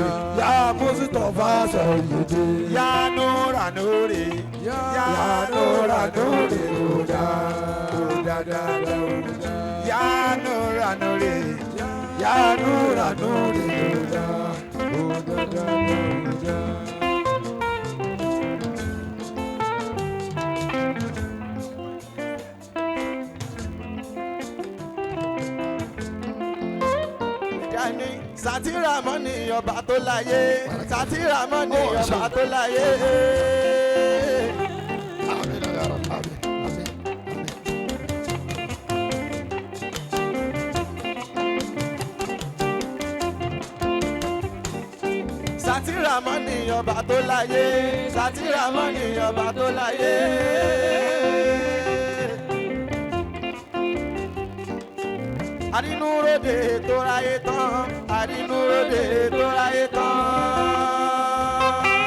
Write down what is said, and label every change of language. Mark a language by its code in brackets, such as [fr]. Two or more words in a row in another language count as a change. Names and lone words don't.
[ar] يا مصطفى سيدي. يا نور نوري, Ya نور نوري, Huda. da da da da. يا نور نوري, يا نور نوري هدى. Huda da da da. [yo] Yanni Sátìrámọ́nì ọba tó láyé Sátìrámọ́nì ọba tó láyé. [ar] آمين يا رب آمين آمين, [yo] Sátìrámọ́nì ọba tó láyé Sátìrámọ́nì ọba tó láyé. Àrínúróde tó ráyé tán àrínúróde tó ráyé tán.